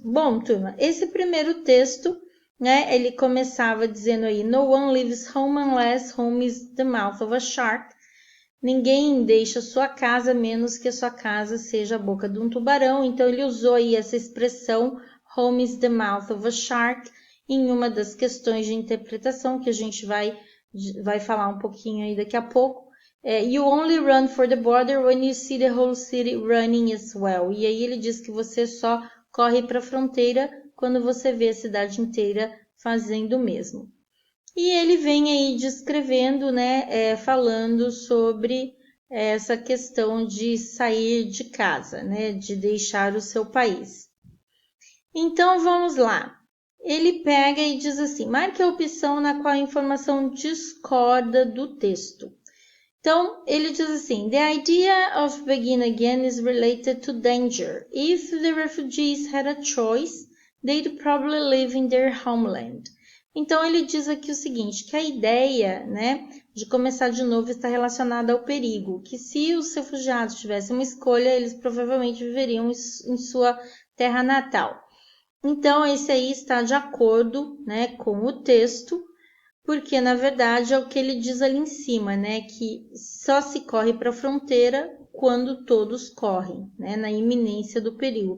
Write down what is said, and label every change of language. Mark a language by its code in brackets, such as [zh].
[pt] Bom, turma, esse primeiro texto, né, ele começava dizendo aí: [en] No one leaves home unless home is the mouth of a shark. [pt] Ninguém deixa sua casa menos que a sua casa seja a boca de um tubarão. Então ele usou aí essa expressão [en] home is the mouth of a shark [pt] em uma das questões de interpretação que a gente vai falar um pouquinho aí daqui a pouco. [en] You only run for the border when you see the whole city running as well. [pt] E aí ele diz que você só corre para a fronteira quando você vê a cidade inteira fazendo o mesmo. E ele vem aí descrevendo, né, falando sobre essa questão de sair de casa, né, de deixar o seu país. Então vamos lá. Ele pega e diz assim: marque a opção na qual a informação discorda do texto. Então, ele diz assim: [en] The idea of begin again is related to danger. If the refugees had a choice, they'd probably live in their homeland. [pt] Então, ele diz aqui o seguinte, que a ideia, né, de começar de novo está relacionada ao perigo, que se os refugiados tivessem uma escolha, eles provavelmente viveriam em sua terra natal. Então, esse aí está de acordo, né, com o texto, porque na verdade é o que ele diz ali em cima, né, que só se corre para a fronteira quando todos correm, né, na iminência do perigo.